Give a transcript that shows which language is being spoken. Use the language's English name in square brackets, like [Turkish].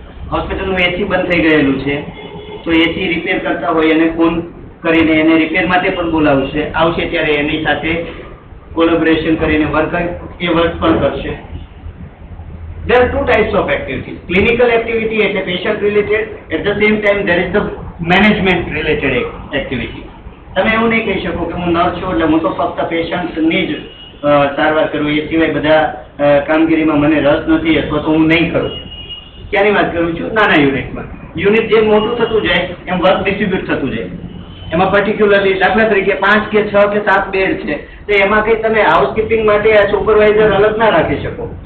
[Gujarati] હોસ્પિટલનું એસી બંધ થઈ ગયેલું છે તો એસી રિપેર કરતા હોય અને ફોન કરીને એને રિપેર માટે પણ બોલાવશે, આવશે ત્યારે એની સાથે કોલેબોરેશન કરીને વર્ક પણ કરશે. [English] There are two types of activities. Clinical activity એટલે patient related, at the same time there is the management related activity. [Gujarati] તમે એવું નહીં કહી શકો કે હું નર્સ છું એટલે હું તો ફક્ત પેશન્ટની જ સારવાર કરું, એ સિવાય બધા કામગીરીમાં મને રસ નથી અથવા તો હું નહીં કરું. ક્યાંની વાત કરું છું? નાના યુનિટમાં. યુનિટ જેમ મોટું થતું જાય એમ વર્ક ડિસ્ટ્રીબ્યુટ થતું જાય. એમાં પર્ટિક્યુલરલી દાખલા તરીકે 5 કે 6 કે 7 બેડ છે તો એમાં કંઈ તમે હાઉસકીપિંગ માટે આ સુપરવાઇઝર અલગ ના રાખી શકો.